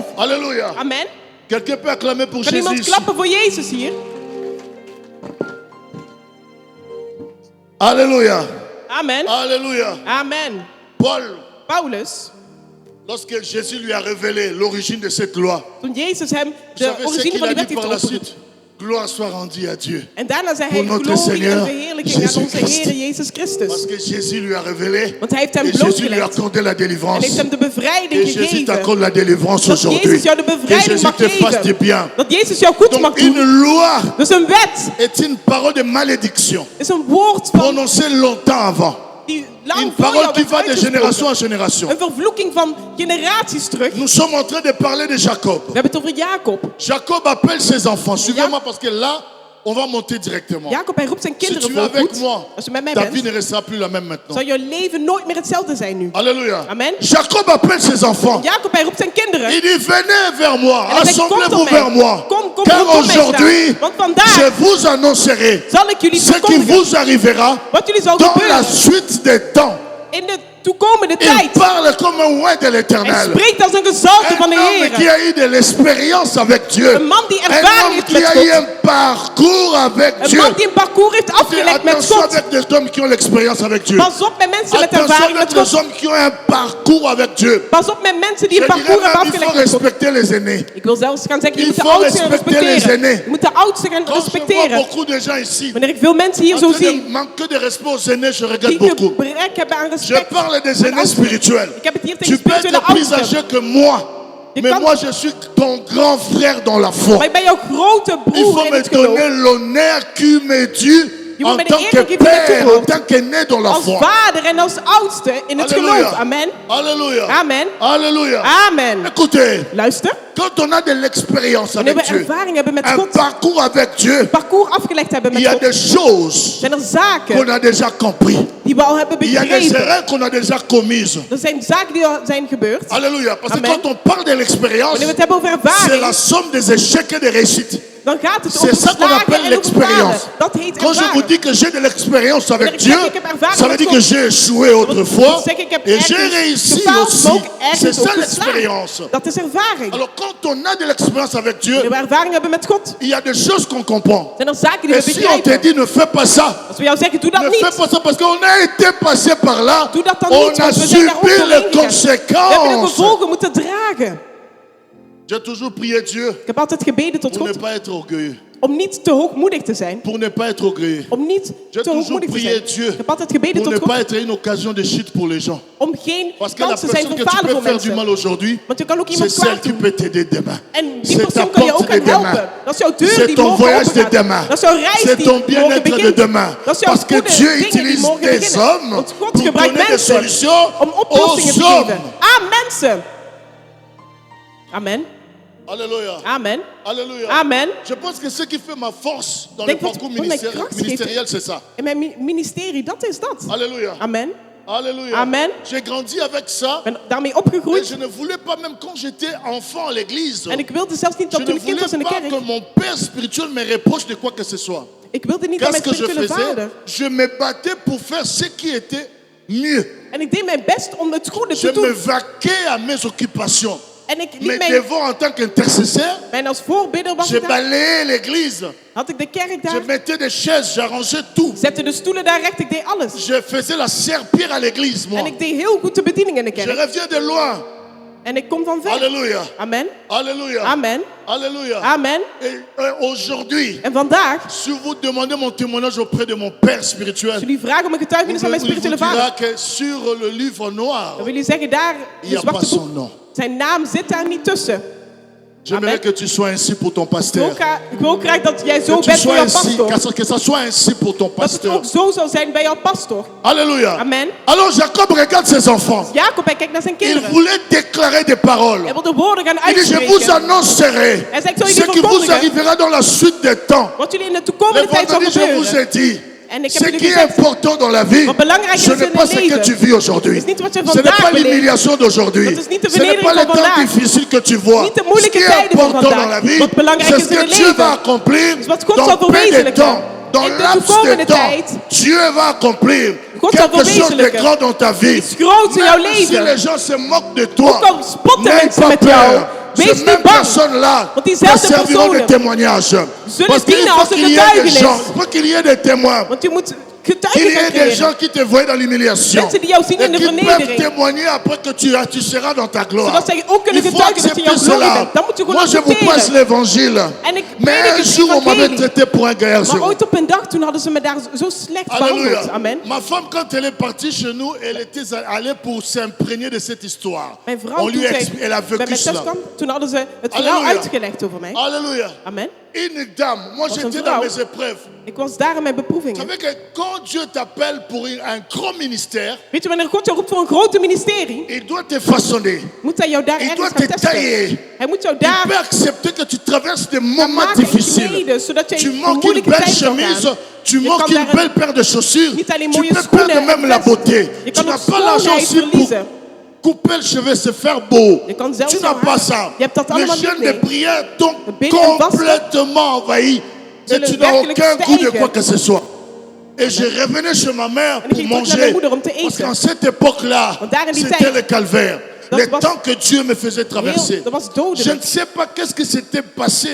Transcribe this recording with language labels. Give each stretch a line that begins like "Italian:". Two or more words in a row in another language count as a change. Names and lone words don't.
French: Alléluia. Amen. Quelqu'un peut acclamer pour
Dutch: Kan iemand
French: Jésus.
Dutch: klappen voor Jezus hier?
French: Alléluia. Amen. Alléluia. Amen. Paul,
Dutch: Paulus,
French: lorsque Jésus lui a révélé l'origine de cette loi,
Dutch: toen Jezus hem
French: vous
Dutch: de
French: savez ce
Dutch: origine
French: qu'il
Dutch: van
French: a
Dutch: die
French: dit
Dutch: wet
French: par la
Dutch: heeft opgeroepen.
French: suite? Gloire soit rendue à Dieu.
Dutch: En daarna zei hij Voor notre glorie en
French: Seigneur,
Dutch: verheerlijking aan onze
French: Jésus-Christ.
Dutch: Heer Jezus
French: Parce
Dutch: Christus.
French: que Jésus lui a révélé
Dutch: Want hij heeft hem
French: et Jésus lui a
Dutch: blootgelegd
French: accordé la
Dutch: en
French: délivrance.
Dutch: heeft hem de bevrijding
French: Et Jésus
Dutch: gegeven.
French: t'accorde la délivrance
Dutch: Dat
French: aujourd'hui.
Dutch: Jezus jou de
French: Que
Dutch: bevrijding
French: Jésus
Dutch: mag
French: te fasse du
Dutch: geven.
French: bien.
Dutch: Dat Jezus jou goed mag
French: Donc une
Dutch: doen.
French: loi
Dutch: Dus een wet
French: est une parole de malédiction
Dutch: is een woord van
French: prononcée longtemps avant.
Dutch: die lang
French: Une
Dutch: voor
French: parole
Dutch: jou
French: qui
Dutch: werd
French: va de génération
Dutch: uitgesproken.
French: en génération.
Dutch: Een vervloeking van generaties terug.
French: Nous sommes en train de parler de Jacob.
Dutch: We hebben het over Jacob.
French: Jacob appelle ses enfants. Suivez-moi parce que là, on va monter directement.
Dutch: Jacob, hij roept zijn
French: Si
Dutch: kinderen
French: tu es avec
Dutch: voorgoed.
French: moi,
Dutch: Als je met mij
French: ta vie
Dutch: bent,
French: ne restera plus la même maintenant.
Dutch: zal je leven nooit meer hetzelfde zijn nu.
French: Alléluia. Amen. Jacob appelle ses enfants.
Dutch: Jacob, hij roept zijn kinderen.
French: Il dit, venez vers moi,
Dutch: En hij zegt, kom
French: assemblez-vous
Dutch: tot mij.
French: vers moi.
Dutch: Kom
French: Car
Dutch: rondom mij
French: aujourd'hui,
Dutch: staan. Want vandaag
French: je vous annoncerai
Dutch: zal ik jullie
French: ce qui
Dutch: verkondigen
French: vous arrivera
Dutch: wat jullie zal
French: dans la
Dutch: gebeuren
French: suite des temps.
Dutch: in de toekomende
French: Il
Dutch: tijd.
French: parle comme un roi de
Dutch: Hij
French: l'Éternel.
Dutch: spreekt als een gezalte van
French: Un
Dutch: de
French: homme qui
Dutch: Heer.
French: a eu de l'expérience avec Dieu.
Dutch: Een man die
French: Un
Dutch: ervaring
French: homme
Dutch: heeft
French: qui
Dutch: met
French: a
Dutch: God.
French: eu un parcours avec
Dutch: Een
French: Dieu.
Dutch: man die een parcours heeft afgelegd met
French: Attention
Dutch: God.
French: avec des hommes qui ont l'expérience avec Dieu.
Dutch: Pas op met mensen met
French: Attention
Dutch: ervaring
French: avec
Dutch: met
French: des
Dutch: God.
French: hommes qui ont un parcours avec Dieu.
Dutch: Pas op met mensen die
French: Je
Dutch: een
French: dirais
Dutch: parcours hebben
French: même, il faut
Dutch: afgelegd met God.
French: respecter les aînés.
Dutch: Ik wil zelfs gaan zeggen, je
French: Il
Dutch: moet de
French: faut
Dutch: oudsten gaan
French: respecter les
Dutch: respecteren.
French: aînés.
Dutch: Je moet de oudsten gaan
French: Quand je vois
Dutch: respecteren.
French: beaucoup de gens ici
Dutch: Wanneer ik veel mensen hier
French: en
Dutch: zo
French: train de
Dutch: zie,
French: manquer de respect aux aînés, je regrette
Dutch: die
French: beaucoup.
Dutch: gebrek hebben aan
French: Je
Dutch: respect.
French: parle des
Dutch: aan
French: aînés
Dutch: oudsten.
French: spirituels.
Dutch: Ik heb het hier
French: Tu
Dutch: tegen
French: peux être
Dutch: spirituele
French: plus
Dutch: oudsten.
French: âgé que moi.
Dutch: Je
French: Mais
Dutch: kan-
French: moi, je suis ton grand frère dans la foi.
Dutch: Maar ik ben jouw grote
French: Il
Dutch: broer
French: faut
Dutch: in
French: me
Dutch: het geloof.
French: donner l'honneur qui m'est dû
Dutch: Je moet
French: en
Dutch: me de
French: tant
Dutch: eer
French: que
Dutch: geven die mij
French: père, en
Dutch: toebehoort.
French: tant qu'aîné dans la
Dutch: Als
French: foi.
Dutch: vader en als oudste in het geloof.
French: Alléluia. Amen. Alléluia. Amen. Alléluia. Amen. Écoutez,
Dutch: Luister.
French: quand on a de l'expérience
Dutch: Wanneer
French: avec
Dutch: we
French: Dieu,
Dutch: ervaring hebben met
French: un
Dutch: God,
French: parcours avec Dieu,
Dutch: parcours afgelegd hebben
French: il
Dutch: met
French: y a
Dutch: God,
French: des choses
Dutch: zijn er zaken
French: qu'on a déjà compris.
Dutch: die we al hebben
French: Il y a des
Dutch: begrepen.
French: erreurs qu'on a déjà commises.
Dutch: Er zijn zaken die al zijn gebeurd.
French: Alléluia. Parce que Amen. quand on parle de l'expérience,
Dutch: Wanneer we het hebben over
French: c'est la
Dutch: ervaring,
French: somme des échecs et des réussites.
Dutch: dan gaat het
French: C'est
Dutch: over
French: ça qu'on
Dutch: slagen
French: appelle
Dutch: en over
French: l'expérience.
Dutch: falen. Dat heet
French: Quand je vous
Dutch: ervaring.
French: dis que j'ai de l'expérience avec
Dutch: Wanneer ik
French: Dieu,
Dutch: zeg, ik heb ervaring
French: ça veut
Dutch: met
French: dire
Dutch: God.
French: que j'ai échoué autrefois
Dutch: Dat zeg ik heb
French: et j'ai
Dutch: ergens
French: réussi
Dutch: gefaald, maar
French: aussi.
Dutch: ook ergens
French: C'est ça
Dutch: ook geslaagd.
French: l'expérience.
Dutch: Dat is ervaring.
French: Alors quand on a de l'expérience avec Dieu,
Dutch: Wanneer we ervaring hebben met God,
French: il y a des choses qu'on comprend.
Dutch: zijn er zaken die
French: Et
Dutch: we
French: si on te
Dutch: begrijpen.
French: dit ne fais pas ça,
Dutch: Als we jou zeggen, doe dat
French: ne fais
Dutch: niet.
French: pas ça parce qu'on a été passé par là,
Dutch: Doe dat dan
French: on
Dutch: niet,
French: a
Dutch: want we zijn daar ook
French: subi les
Dutch: doorheen gegaan. We hebben de
French: conséquences.
Dutch: gevolgen moeten dragen.
French: J'ai toujours prié Dieu
Dutch: Ik heb altijd gebeden tot
French: pour ne
Dutch: God
French: pas être orgueilleux.
Dutch: om niet te hoogmoedig te zijn.
French: Pour ne pas être orgueilleux.
Dutch: Om niet
French: J'ai
Dutch: te
French: toujours
Dutch: hoogmoedig te
French: prié
Dutch: zijn.
French: Dieu
Dutch: Ik heb altijd gebeden
French: pour ne
Dutch: tot
French: pas
Dutch: God
French: être une occasion de chute pour les gens.
Dutch: om geen
French: Parce que la
Dutch: kans te zijn
French: personne
Dutch: voor
French: que tu
Dutch: falen
French: peux
Dutch: voor
French: faire du mal
Dutch: mensen.
French: aujourd'hui,
Dutch: Want je kan ook
French: c'est
Dutch: iemand
French: celle
Dutch: kwaad
French: qui
Dutch: doen.
French: peut t'aider demain.
Dutch: En die
French: C'est ta
Dutch: persoon kan je
French: porte
Dutch: ook
French: de
Dutch: aan
French: demain.
Dutch: helpen. Dat is jouw deur
French: C'est
Dutch: die
French: ton
Dutch: morgen
French: voyage de
Dutch: open
French: demain.
Dutch: gaat. Dat is jouw reis
French: C'est
Dutch: die
French: ton
Dutch: morgen
French: bien-être de
Dutch: begint.
French: demain.
Dutch: Dat is jouw
French: Parce que
Dutch: goede
French: Dieu
Dutch: dingen die
French: utilise
Dutch: morgen
French: des
Dutch: beginnen.
French: hommes
Dutch: Want God
French: pour
Dutch: gebruikt
French: donner des
Dutch: mensen
French: solutions
Dutch: om oplossingen
French: aux
Dutch: te
French: hommes.
Dutch: geven aan mensen.
French: Amen. Alléluia. Amen. Alléluia. Amen. Je pense que ce qui fait ma force dans
Dutch: Denk
French: le
Dutch: wat
French: parcours
Dutch: mijn kracht
French: ministériel,
Dutch: geeft
French: c'est ça.
Dutch: in mijn ministerie, dat is dat.
French: Alléluia. Amen. Alléluia. Amen. J'ai grandi avec ça.
Dutch: Ik ben daarmee
French: Et
Dutch: opgegroeid.
French: je ne voulais pas, même quand j'étais enfant à l'église,
Dutch: En ik wilde zelfs niet
French: je
Dutch: dat toen
French: ne
Dutch: ik kind
French: voulais
Dutch: was in de
French: pas
Dutch: kerk.
French: que mon père spirituel me reproche de quoi que ce soit.
Dutch: Ik wilde niet dat
French: Qu'est-ce
Dutch: mijn
French: que je
Dutch: spirituele
French: faisais?
Dutch: vader.
French: Je me battais pour faire ce qui était mieux.
Dutch: En ik deed mijn best om het goede
French: Je
Dutch: te
French: me
Dutch: doen.
French: vaquais à mes occupations.
Dutch: En ik
French: Mais
Dutch: liet mij,
French: devant, en tant qu'intercesseur,
Dutch: en als voorbidder was
French: je
Dutch: ik daar.
French: balayais l'église.
Dutch: Had ik de kerk
French: Je
Dutch: daar.
French: mettais des chaises, j'arrangeais tout.
Dutch: Zette de stoelen daar recht. Ik deed alles.
French: Je faisais la serpillère à l'église, moi.
Dutch: En ik deed heel goed de bediening in de
French: Je
Dutch: kerk.
French: reviens de loin.
Dutch: En ik kom van ver.
French: Alléluia. Amen. Alléluia. Amen. Alléluia. Amen. Et aujourd'hui,
Dutch: En vandaag,
French: si vous demandez mon témoignage auprès de mon père
Dutch: als
French: spirituel,
Dutch: jullie vragen om een getuigenis van mijn
French: il vous
Dutch: spirituele
French: dira
Dutch: vader,
French: que sur le livre noir,
Dutch: dan wil je zeggen, daar,
French: il n'y
Dutch: de
French: a pas
Dutch: zwarte
French: son
Dutch: boek,
French: nom.
Dutch: zijn naam zit daar niet tussen.
French: J'aimerais Amen. que tu sois ainsi pour ton
Dutch: Ik wil
French: pasteur.
Dutch: ook graag dat jij zo
French: Que tu
Dutch: bent voor
French: sois
Dutch: jouw
French: ainsi,
Dutch: pastor.
French: que ça soit ainsi pour ton
Dutch: Dat het
French: pasteur.
Dutch: ook zo zal zijn bij jouw pastor.
French: Alléluia. Amen. Alors Jacob regarde ses enfants.
Dutch: Jacob, hij kijkt naar zijn
French: Il
Dutch: kinderen.
French: voulait déclarer des paroles.
Dutch: Hij wil de woorden gaan
French: Il dit, je vous
Dutch: uitspreken.
French: annoncerai
Dutch: Hij zegt, zal
French: ce
Dutch: jullie
French: qui vous
Dutch: verkondigen
French: arrivera dans la suite des temps.
Dutch: wat jullie in de
French: Le
Dutch: toekomende tijd zal
French: vendredi, je vous
Dutch: gebeuren.
French: ai dit,
Dutch: En ik
French: ce
Dutch: heb jullie
French: qui est
Dutch: gezegd,
French: important dans la vie,
Dutch: wat belangrijk is
French: ce
Dutch: in
French: n'est pas
Dutch: het
French: ce que
Dutch: leven.
French: tu vis aujourd'hui.
Dutch: Het is niet wat je
French: Ce n'est
Dutch: vandaag
French: pas
Dutch: beleeft.
French: l'humiliation d'aujourd'hui.
Dutch: Dat is niet de
French: Ce n'est pas
Dutch: vernedering
French: les
Dutch: van
French: temps
Dutch: vandaag.
French: difficiles que tu vois.
Dutch: Niet de
French: Ce qui
Dutch: moeilijke
French: est
Dutch: tijden van
French: important dans
Dutch: vandaag.
French: la vie,
Dutch: Wat belangrijk
French: c'est
Dutch: is
French: ce
Dutch: in
French: que
Dutch: het
French: Dieu
Dutch: leven.
French: va accomplir
Dutch: Is wat God
French: dans
Dutch: zal
French: peu de
Dutch: verwezenlijken.
French: temps. Dans
Dutch: In de
French: laps de
Dutch: toekomende
French: temps,
Dutch: tijd.
French: Dieu va accomplir
Dutch: God zal
French: quelque chose de
Dutch: verwezenlijken.
French: grand dans ta vie.
Dutch: Iets groots in jouw
French: Même si
Dutch: leven.
French: les gens se moquent de toi,
Dutch: Ook al spotten
French: n'aie
Dutch: mensen
French: pas
Dutch: met jou,
French: peur.
Dutch: wees
French: Ces
Dutch: niet
French: mêmes
Dutch: bang.
French: personnes-là
Dutch: Want
French: te
Dutch: diezelfde
French: serviront de
Dutch: personen
French: témoignage. Parce qu'il
Dutch: dienen
French: faut
Dutch: als een
French: qu'il y ait des
Dutch: getuigenis.
French: gens, il faut qu'il y ait des témoins.
Dutch: Want je moet
French: Qu'il y
Dutch: getuigen gaan
French: ait des
Dutch: creëren.
French: gens qui te voient dans l'humiliation
Dutch: Mensen die jou zien
French: et
Dutch: in de
French: qui peuvent
Dutch: vernedering.
French: témoigner après que tu seras dans ta gloire.
Dutch: Zodat zij ook kunnen
French: Il faut
Dutch: getuigen dat je in
French: accepter
Dutch: jouw glorie
French: cela.
Dutch: bent. Dan moet je gewoon
French: Moi, je vous
Dutch: accepteren.
French: prêche l'évangile.
Dutch: En ik
French: Mais
Dutch: predik
French: un
Dutch: het
French: jour, on m'avait
Dutch: evangelie.
French: traité pour un gaillard
Dutch: Maar
French: zéro.
Dutch: ooit op een dag, toen hadden ze me daar zo slecht
French: Alléluia.
Dutch: behandeld.
French: Amen. Ma femme, quand elle est partie chez nous, elle était allée pour s'imprégner de cette histoire.
Dutch: Mijn vrouw,
French: On
Dutch: toen
French: lui
Dutch: zij
French: elle a
Dutch: bij
French: vécu
Dutch: mij thuis
French: cela.
Dutch: kwam, toen hadden ze het verhaal Halleluja. uitgelegd over mij.
French: Alléluia. Amen. Une dame, moi
Dutch: Wat een
French: j'étais
Dutch: vrouw.
French: dans mes épreuves.
Dutch: Ik was daar in mijn
French: Vous
Dutch: beproevingen.
French: savez que quand Dieu t'appelle pour un grand ministère,
Dutch: Weet je, wanneer God jou roept voor een grote ministerie,
French: il doit te façonner.
Dutch: moet hij jou daar
French: Il
Dutch: ergens
French: doit
Dutch: gaan
French: te
Dutch: testen.
French: tailler.
Dutch: Hij moet jou
French: Il
Dutch: daar
French: peut accepter que tu traverses des
Dutch: gaan
French: moments
Dutch: maken en
French: difficiles.
Dutch: kneden, zodat jij
French: Tu
Dutch: een
French: manques une
Dutch: moeilijke
French: belle
Dutch: tijd zal
French: chemise,
Dutch: gaan.
French: tu
Dutch: Je
French: manques
Dutch: kan
French: une
Dutch: daar
French: belle paire de chaussures,
Dutch: niet alleen
French: tu
Dutch: mooie
French: peux
Dutch: schoenen
French: perdre même
Dutch: en
French: la
Dutch: vest.
French: beauté.
Dutch: Je
French: Tu
Dutch: kan
French: n'as
Dutch: ook
French: pas l'argent
Dutch: schoonheid
French: aussi pour
Dutch: verliezen.
French: couper le cheveu, se faire beau.
Dutch: Je kan zelfs
French: Tu n'as
Dutch: jouw
French: pas
Dutch: haar-
French: ça.
Dutch: Je hebt dat
French: Les
Dutch: allemaal
French: chaînes
Dutch: niet,
French: de
Dutch: nee.
French: prière t'ont
Dutch: De bidden en vasten
French: complètement envahi. Et
Dutch: zullen
French: tu n'as
Dutch: werkelijk
French: aucun goût de
Dutch: stijgen.
French: quoi que ce soit. Et je revenais chez ma mère
Dutch: En ik
French: pour
Dutch: ging terug naar
French: manger.
Dutch: mijn moeder om te
French: Parce
Dutch: eten.
French: qu'en cette époque-là,
Dutch: Want daar in die
French: c'était
Dutch: tijd,
French: le calvaire.
Dutch: dat
French: Le
Dutch: was
French: temps que Dieu me faisait traverser.
Dutch: dat was dodelijk.
French: Je ne sais pas qu'est-ce qui s'était passé